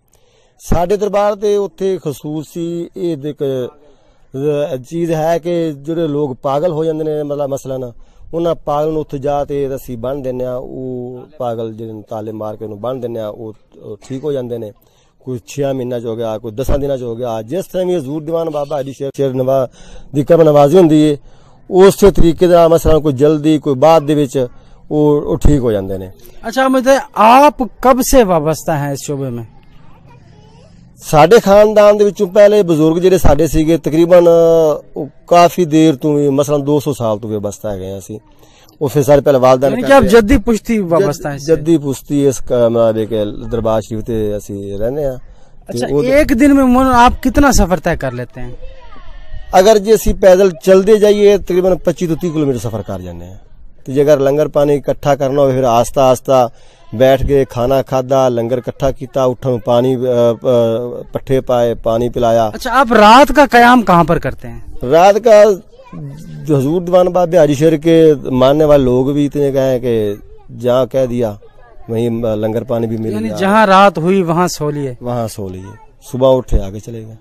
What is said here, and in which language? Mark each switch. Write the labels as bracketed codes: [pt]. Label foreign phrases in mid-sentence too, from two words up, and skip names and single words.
[pa] ਸਾਡੇ ਦਰਬਾਰ ਤੇ ਉੱਥੇ ਖਸੂਸੀ ਇਹ ਇੱਕ ਚੀਜ਼ ਹੈ ਕਿ ਜਿਹੜੇ ਲੋਕ ਪਾਗਲ ਹੋ ਜਾਂਦੇ ਨੇ, ਮਤਲਬ ਮਸਲਨ ਉਹਨਾਂ ਪਾਗਲ ਨੂੰ ਉੱਥੇ ਜਾ ਤੇ ਅਸੀਂ ਬੰਨ੍ਹ ਦਿੰਦੇ ਆ। ਉਹ ਪਾਗਲ ਜਿਹੜੇ ਤਾਲੇ ਮਾਰ ਕੇ ਉਹਨੂੰ ਬੰਨ੍ਹ ਦਿੰਦੇ ਆ, ਉਹ ਠੀਕ ਹੋ ਜਾਂਦੇ ਨੇ। ਕੋਈ 6 ਮਹੀਨਿਆਂ 'ਚ ਹੋ ਗਿਆ, ਕੋਈ 10 ਦਿਨਾਂ 'ਚ ਹੋ ਗਿਆ। ਜਿਸ ਤਰ੍ਹਾਂ ਵੀ ਹਜ਼ੂਰ ਦੀਵਾਨ ਬਾਬਾ ਹਾਜੀ ਸ਼ੇਰ ਦੀ ਕਬਰ ਨਵਾਜ਼ੀ ਹੁੰਦੀ ਹੈ ਉਸੇ ਤਰੀਕੇ ਦਾ ਮਸਲਨ ਕੋਈ ਜਲਦੀ ਕੋਈ ਬਾਅਦ ਦੇ ਵਿੱਚ وہ ٹھیک ہو جاندے نے۔ [ur] اچھا مجھے آپ کب سے وابستہ ہیں اس شعبے میں؟ [pa] ساڈے خاندان دے وچوں پہلے بزرگ جڑے ساڈے سیگے تقریباً کافی دیر تو مثلا 200 سال تو وابستہ ہے اسی۔ وہ پھر سارے پہلے والدین [ur] یعنی کہ آپ جدی پشتی وابستہ ہیں؟ [pa] جدی پشتی اس مطلب کہ دربار شریف تے اسی رہنے ہیں۔ [ur] اچھا ایک دن میں آپ کتنا سفر طے کر لیتے ہیں؟ [pa] اگر جی اسی پیدل چلدے جائیے تقریباً 25 ਤੋਂ 30 کلومیٹر سفر کر جانے ہیں۔ جی اگر لنگر پانی اکٹھا کرنا ہو پھر آہستہ آہستہ بیٹھ کے کھانا کھادا، لنگر اکٹھا کیتا، اٹھن پانی پٹھے پائے، پانی پلایا۔ [ur] اچھا آپ رات کا قیام کہاں پر کرتے ہیں؟ رات کا حضور دیوان بابا حاجی شیر کے ماننے والے لوگ بھی اتنے گئے ہیں کہ جہاں کہہ دیا وہیں لنگر پانی بھی مل گیا، جہاں رات ہوئی وہاں سو لیے، وہاں سو لیے، صبح اٹھے آگے چلے گئے۔